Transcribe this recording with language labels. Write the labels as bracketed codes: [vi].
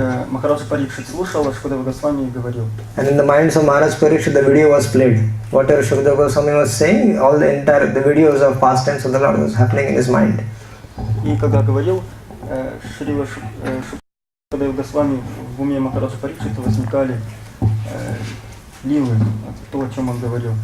[ru] Махараджа Парикшит слушал, а Шукадева Госвами и говорил. [en] And in the minds of Maharaj Parikshit, the video was played. Whatever Shukadeva Goswami was saying, all the videos of past tense of the Lord was happening in his mind. [ru] И когда говорил, Шрила Шукадева Госвами в уме Махараджа Парикшита возникали лилы, то, о чем он говорил.